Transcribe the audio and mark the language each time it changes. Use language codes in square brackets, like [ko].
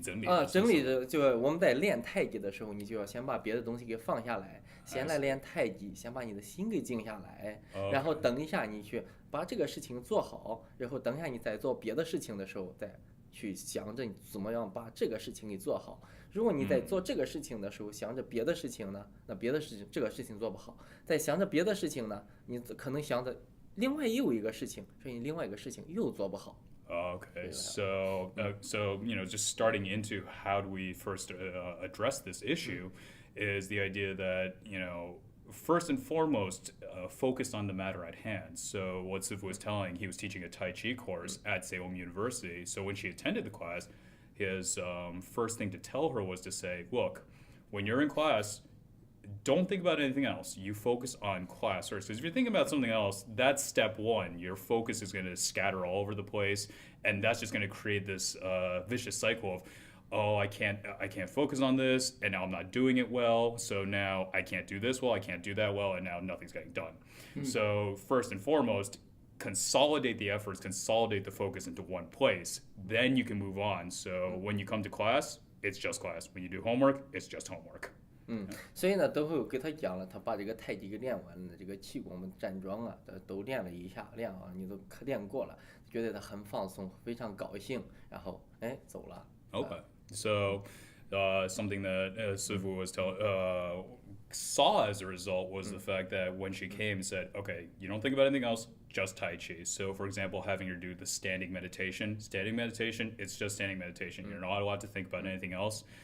[zh] 整理的就我们在练太极的时候，你就要先把别的东西给放下来，先来练太极，先把你的心给静下来，然后等一下你去把这个事情做好，然后等一下你再做别的事情的时候，再去想着你怎么样把这个事情给做好。如果你在做这个事情的时候想着别的事情呢，那别的事情这个事情做不好。在想着别的事情呢，你可能想着另外又有一个事情，所以你另外一个事情又做不好。 [en] Okay, so just starting into how do we first address this issue is the idea that, first and foremost, focused on the matter at hand. So what Sifu was telling, he was teaching a Tai Chi course at Salem University. So when she attended the class, his first thing to tell her was to say, look, when you're in class, don't think about anything else. You focus on class first. Because if you're thinking about something else, that's step one. Your focus is going to scatter all over the place, and that's just going to create this vicious cycle of, oh, I can't focus on this, and now I'm not doing it well. So now I can't do this well, I can't do that well, and now nothing's getting done. So first and foremost, consolidate the efforts, consolidate the focus into one place. Then you can move on. So when you come to class, it's just class. When you do homework, it's just homework. [zh] 所以呢，都会给他讲了，他把这个太极给练完了，这个气功、站桩啊，都练了一下，你都练过了，觉得他很放松，非常高兴，然后走了。 [en] Okay, so something that Sifu was saw as a result was the fact that when she came and said, okay, you don't think about anything else, just Tai Chi. So for example, having her do the standing meditation, it's just standing meditation. You're not allowed to think about anything else.